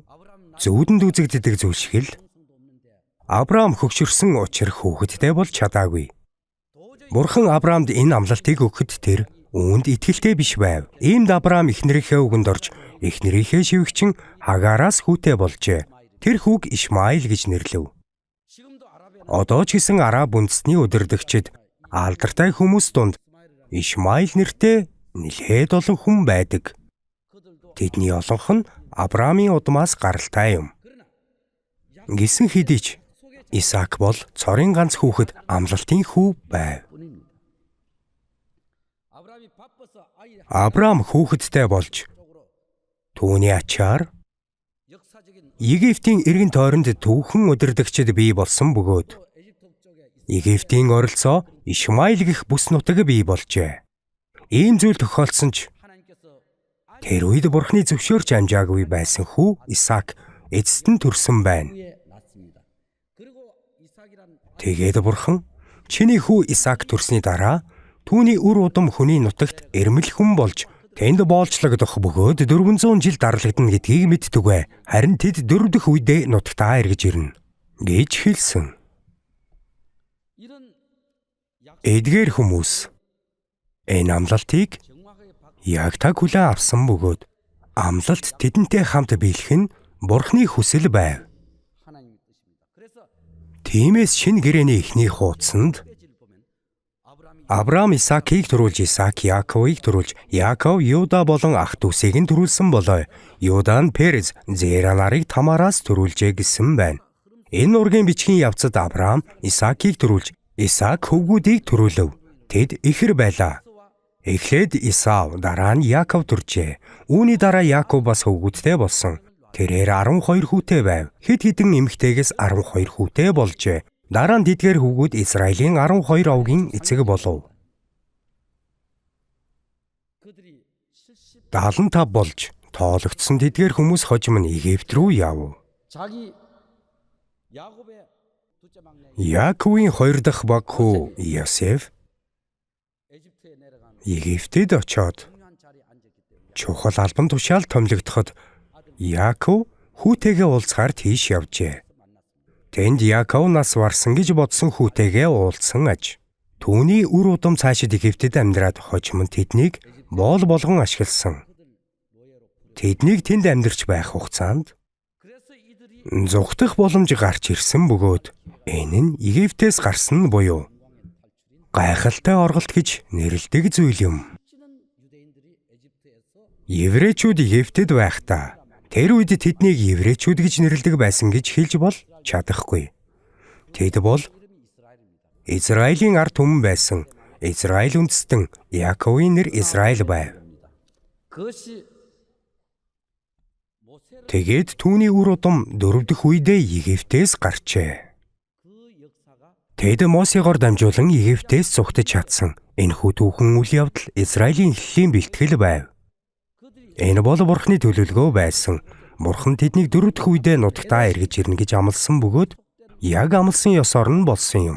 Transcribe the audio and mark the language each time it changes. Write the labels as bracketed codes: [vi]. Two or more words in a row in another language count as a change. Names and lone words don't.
[mn] Зүудэнд үзэгддэг зүйл шиг л Авраам хөгшөрсөн учир хүүхэдтэй болж чадаагүй. Бурхан Авраамд энэ амлалтыг өгөхөд тэр үүнд итгэлтэй биш байв. Иймд Авраам эхнэрийнхээ үгэнд орж эхнэрийнхээ шивгчин Хагаараас хүүтэй болжээ. Тэр хүүг Ишмаил гэж нэрлэв. [ko] 지금도 아랍에 [mn] Одоо ч гэсэн араб үндэстний удирдагчид алдартай хүмүүс дунд Ишмаил нэртэй нэлээд олон хүн байдаг. Тэдний олонх нь Авраамийн удмаас гаралтай юм. Гэсэн хэдий ч Исаак бол цорын ганц хүүхэд амлалтын хүү байв. [ko] 뿐입니다. 아브라함이 바빠서 아이 [mn] Авраам хүүхэдтэй болж түүний ачаар [ko] 역사적인 [mn] Египтийн эргэн тойронд түүхэн удирдагчид бий болсон бөгөөд [ko] 에집트 쪽에 [mn] Египтийн оролцоо Ишмаил гэх бүс нутаг бий болжээ. Ийм зүйл тохиолдсон ч [ko] 하나님께서 [mn] тэр үед Бурхны зөвшөөрч амжаагүй байсан хүү Исаак эцэст нь төрсөн байна. [ko] 후에 낳습니다. 그리고 이삭이란 [mn] Тэгээд Бурхан чиний хүү Исаак төрсний дараа түүний үр удам хүний нутагт эрмэл хүн болж тэнд боолчлогдох бөгөөд 400 жил дарлагдана гэдгийг мэдтүгэ. Харин тэд дөрөвдөх үедээ нутагтаа эргэж ирнэ гэж хэлсэн. [ko] 이런 [mn] Эдгээр хүмүүс энэ амлалтыг [ko] 정확하게 받고 [mn] яг таг хүлээн авсан бөгөөд амлалт тэдэнтэй хамт биелэх нь Бурхны хүсэл байв. [ko] 하나님의 뜻입니다. 그래서 [mn] Тиймээс шинэ гэрээний эхний хуудсанд [ko] 를 보면 아브라함이 [mn] Авраам Исаакийг төрүүлж Исаак Яаковыг төрүүлж Яаков Юда болон ах дүүсийг нь төрүүлсэн болоо. Юда нь Перез, Зера нарыг Тамараас төрүүлжээ гэсэн байна. Энэ ургийн бичгийн явцад Авраам Исаакийг төрүүлж Исаак хөвгүүдийг төрүүлв. Тэд ихэр байлаа. Эхлээд Исав, дараа нь Яаков төржээ. Үүний дараа Яаков бас хөвгүүдтэй болсон. Тэрээр 12 хүүтэй байв. Хэд хэдэн эмэгтэйгээс 12 хүүтэй болжээ. Дараа нь тэдгээр хүүгүүд Израилийн 12 овгийн эцэг болов. [ko] 그들이 70 [mn] 75 болж тоологдсон тэдгээр хүмүүс хожим нь Египт рүү яв. [ko] 자기 야곱의 둘째 막내 [mn] Яаковын 2 дахь баг хүү Йосеф [ko] 에집트에 내려간 [mn] Египтэд очоод [ko] 중요한 자리에 앉았기 때문에 [mn] чухал албан тушаал томилогдоход Яаков хүүтэйгээ уулзахаар тийш явжээ. Тэнд Яаков нас барсан гэж бодсон хүүтэйгээ уулзсан аж. Түүний үр удам цаашид Египтэд амьдраад хожим нь тэднийг боол болгон ашигласан. Тэднийг тэнд амьдарч байх хугацаанд [ko] 그래서 이들이 [mn] зүгтэх боломж гарч ирсэн бөгөөд энэ нь Египтээс гарсан нь буюу гайхалтай орголт гэж нэрлэдэг зүйл юм. [ko] 찌는 유대인들이 에집트에서 [mn] Еврейчүүд Египтэд байхдаа тэр үед тэднийг еврейчүүд гэж нэрлэдэг байсан гэж хэлж бол чадахгүй. Тэд бол [ko] 이름이 이스라엘입니다. [mn] Израилийн ард түмэн байсан. Израиль үндэстэн Яаковын нэр Израиль байв. [ko] 그것이 모세를 [mn] Тэгээд түүний үр удам дөрөвдөх үедээ Египтээс гарчээ. [ko] 그 역사가 [mn] Тэд Мосегоор дамжуулан Египтээс зугтаж чадсан. Энэхүү түүхэн үйл явдал Израилийн эхлэлийн бэлтгэл байв. Энэ бол Бурхны төлөвлөгөө байсан. Бурхан тэднийг дөрөвдөх үедээ нутагтаа эргэж ирнэ гэж амласан бөгөөд яг амласан ёсоор нь болсон юм.